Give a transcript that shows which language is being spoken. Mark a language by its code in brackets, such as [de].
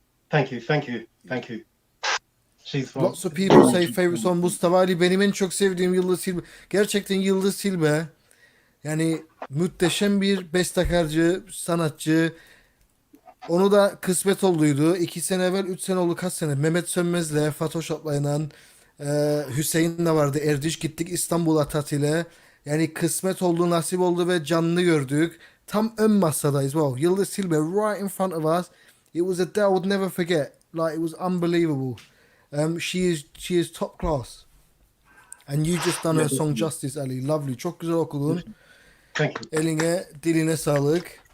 [en] Thank you, thank you, thank you. She's from... Lots of people say favorite song Mustafa Ali. [tr] Benim en çok sevdiğim Yıldız Tilbe. Gerçekten Yıldız Tilbe. Yani muhteşem bir bestekarcı, sanatçı. Onu da kısmet olduydu. 2 sene evvel, 3 sene oldu, kaç sene. Mehmet Sönmez'le, Photoshop'la Hüseyin de vardı. Erdiş gittik İstanbul'a tatile. Yani kısmet oldu, nasip oldu ve canlı gördük. Tam ön masadayız. Wow. [en] Yıldız Tilbe right in front of us. It was a day I would never forget. Like, it was unbelievable. She is top class. And you just done her song justice, Ali. [tr] Lovely. Çok güzel okudun. [en] Thank you. [tr] Eline, diline sağlık.